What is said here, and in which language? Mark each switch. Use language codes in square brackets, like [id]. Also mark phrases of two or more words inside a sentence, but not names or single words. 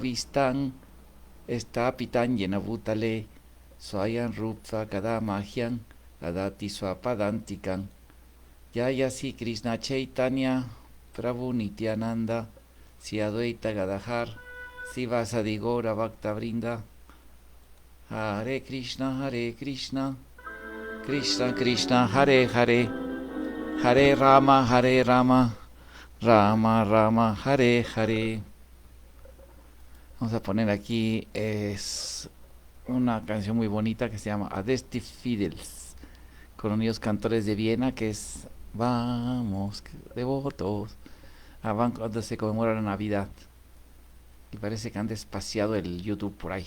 [sa] Vistan Estapitanyena Bhutale Swayan Rupta Kadamahyang Adati Swapadantikam Yayasi Krishna Chaitanya Prabhu Nityananda Si Advaita Gadahar Si Vasadigora Bhakta Brinda Hare Krishna Krishna Krishna Hare Hare Hare Rama Rama Rama Hare Hare. [es] Vamos a poner aquí es una canción muy bonita que se llama Adesti Fidels, con unidos cantores de Viena, que es vamos devotos a cuando se conmemora la Navidad. Y parece que han despaciado el YouTube por ahí.